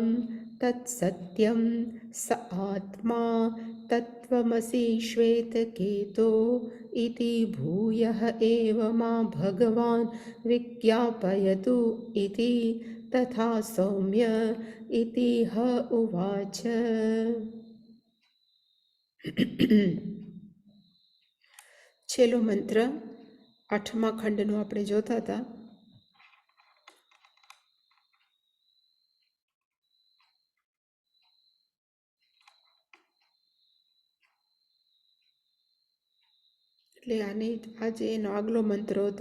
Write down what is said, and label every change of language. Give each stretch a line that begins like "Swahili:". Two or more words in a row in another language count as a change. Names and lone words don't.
Sanskrit: तत्सत्यं स आत्मा तत्त्वमसि श्वेतकेतो इति भूयः एव मा भगवान् विज्ञापयतु इति तथा सौम्य इति ह उवाच
Gujarati: છેલ્લો મંત્ર 8મા ખંડનો આપણે જોતા હતા. એટલે આજે એનો આગલો મંત્ર હતો.